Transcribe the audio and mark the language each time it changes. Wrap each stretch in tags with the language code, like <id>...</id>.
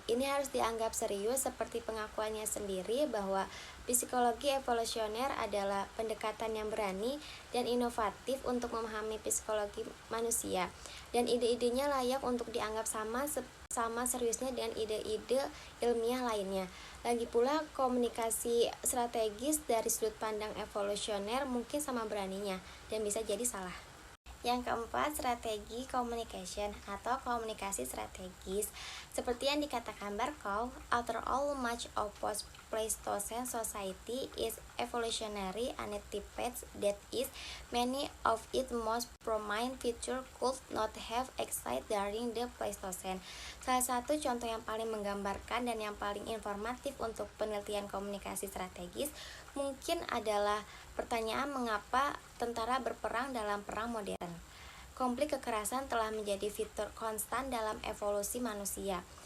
<id>Ini harus dianggap serius seperti pengakuannya sendiri bahwa psikologi evolusioner adalah pendekatan yang berani dan inovatif untuk memahami psikologi manusia, dan ide-idenya layak untuk dianggap sama seriusnya dengan ide-ide ilmiah lainnya. Lagi pula, komunikasi strategis dari sudut pandang evolusioner mungkin sama beraninya dan bisa jadi salah. Yang keempat, strategi communication atau komunikasi strategis. Seperti yang dikatakan Barkov,</id> <en>after all, much of post-Pleistocene society is evolutionary anticipate, that is, many of its most prominent features could not have existed during the Pleistocene.</en> <id>Salah satu contoh yang paling menggambarkan dan yang paling informatif untuk penelitian komunikasi strategis mungkin adalah pertanyaan mengapa tentara berperang dalam perang modern. Konflik kekerasan telah menjadi fitur konstan dalam evolusi manusia.</id>